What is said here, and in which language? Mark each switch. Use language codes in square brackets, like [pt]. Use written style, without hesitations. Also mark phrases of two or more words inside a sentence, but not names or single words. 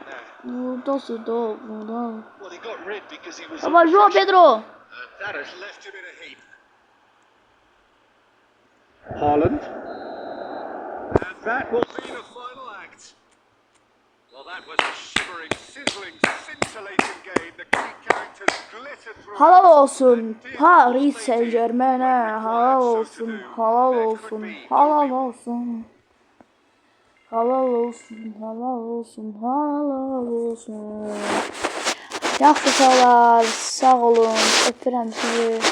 [az] Burada. [tr] Ama Joao Pedro. Haaland. [en] That will be the final act. Well, that was a shivering, sizzling, scintillating game. The key characters glittered through. [tr] Halal olsun Paris Saint-Germain'e, halal olsun, halal olsun, halal olsun. Halal olsun, halal olsun, halal olsun. [az] Yaxşı uşaqlar, sağ olun, öpürəm sizi.